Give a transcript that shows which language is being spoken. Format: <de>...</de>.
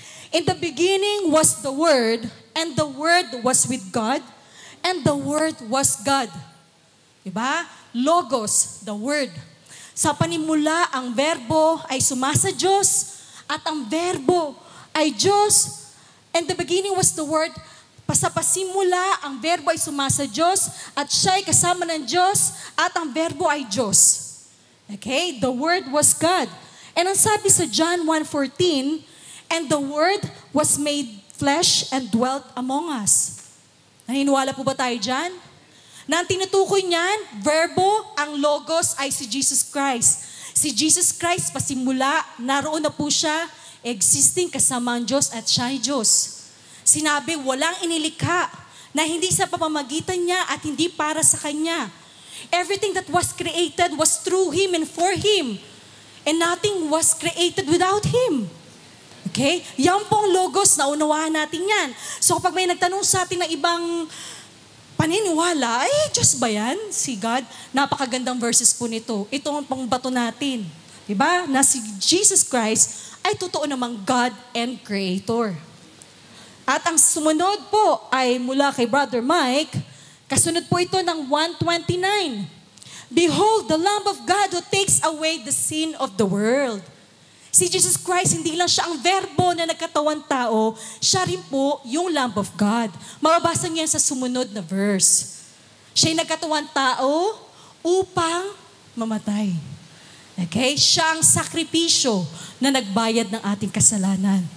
<en>In the beginning was the Word, and the Word was with God, and the Word was God. Diba? Logos, the Word.</en> <tl>Sa panimula, ang verbo ay sumasa Diyos, at ang verbo ay Diyos.</tl> <en>And the beginning was the Word.</en> <tl>Pasapasimula, ang verbo ay sumasa Diyos, at siya ay kasama ng Diyos, at ang verbo ay Diyos.</tl> <en>Okay? The Word was God. And</en> <tl>ang sabi sa</tl> <en>John 1:14, and the Word was made flesh and dwelt among us.</en> <tl>Naniniwala po ba tayo dyan? Na ang tinutukoy niyan, verbo, ang logos ay si Jesus Christ. Si Jesus Christ, pasimula, naroon na po siya, existing kasama ang Diyos at siya ay Diyos. Sinabi, walang inilikha na hindi sa pamamagitan niya at hindi para sa Kanya.</tl> <en>Everything that was created was through Him and for Him. And nothing was created without Him.</en> <tl>Okay? Yan pong logos, naunawaan natin yan. So kapag may nagtanong sa atin ng ibang paniniwala, Diyos ba yan? Si God? Napakagandang verses po nito. Ito ang pangbato natin. Diba? Na si Jesus Christ ay totoo namang God and Creator. At ang sumunod po ay mula kay Brother Mike, kasunod po ito ng 129.</tl> <en>Behold, the Lamb of God who takes away the sin of the world.</en> <tl>Si Jesus Christ, hindi lang siya ang verbo na nagkatawan tao, siya rin po yung Lamb of God. Mababasa niya sa sumunod na verse. Siya'y nagkatawan tao upang mamatay. Okay? Siya ang sakripisyo na nagbayad ng ating kasalanan.</tl>